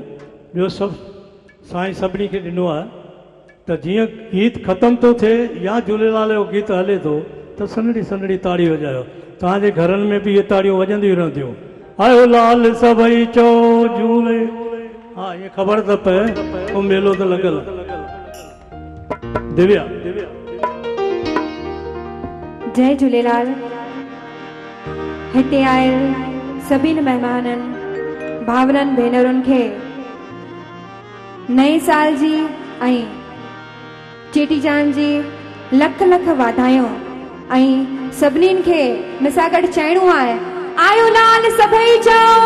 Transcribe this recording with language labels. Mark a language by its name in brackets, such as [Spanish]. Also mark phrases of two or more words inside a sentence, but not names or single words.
[Sindhi] ॿियो सभु साईं सभिनी खे ॾिनो आहे त जीअं गीत ख़तमु थो थिए या झूलेलाल जो गीत हले थो त सन्हड़ी सन्हड़ी ताड़ी वॼायो। तव्हांजे घरनि में बि इहे ताड़ियूं वॼंदियूं रहंदियूं। आयो लाल सभई चो झूले। हा ईअं ख़बर त पए ऐं मेलो त लॻल। दिव्या जय झूलेलाल। हिते आयल सभिनी महिमाननि भावरनि भेनरुनि खे नए साल जी ऐं चेटीचांद जी लख लख वाधायूं ऐं सभिनीनि खे मूंसां गॾु चइणो आहे आयो लाल सभई चओ।